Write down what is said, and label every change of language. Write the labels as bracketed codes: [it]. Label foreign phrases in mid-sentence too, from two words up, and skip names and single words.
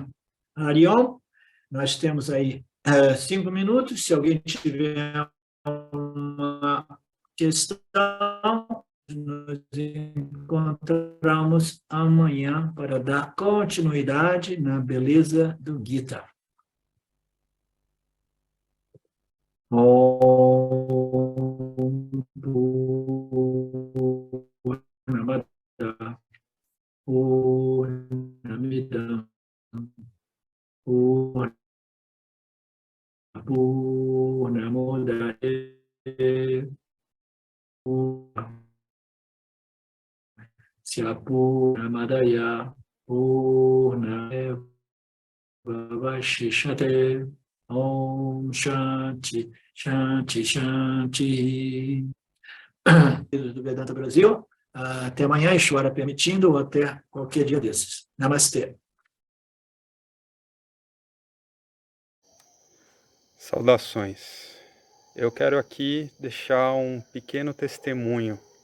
[pt] Arion, nós temos aí 5 minutos, se alguém tiver uma questão, nos encontramos amanhã para dar continuidade na beleza do Gita. [sa] Om Purnamada Purnamidam Purnamudaya Purnamadaya Purnameva Vashishate Om Shanti Shanti Shanti. [pt] Do Vedanta Brasil, até amanhã, Ishvara permitindo, ou até qualquer dia desses. Namastê. Saudações. Eu quero aqui deixar um pequeno testemunho.